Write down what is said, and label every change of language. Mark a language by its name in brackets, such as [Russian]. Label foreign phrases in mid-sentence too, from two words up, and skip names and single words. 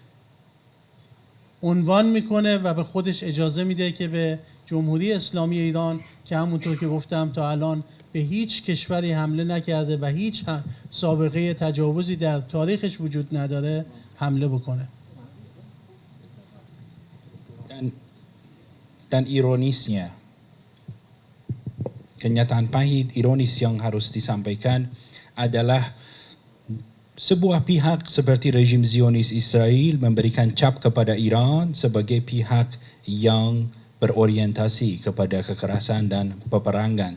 [Persian] عنوان میکنه و به خودش اجازه میده که به جمهوری اسلامی ایران که همونطور که گفتم تا الان به هیچ کشوری حمله نکرده و هیچ سابقه تجاوزی در تاریخش وجود نداره حمله بکنه. [Indonesian] Dan ironisnya, kenyataan pahit ironis yang harus disampaikan adalah sebuah pihak seperti rejim Zionis Israel memberikan cap kepada Iran sebagai pihak yang berorientasi kepada kekerasan dan peperangan.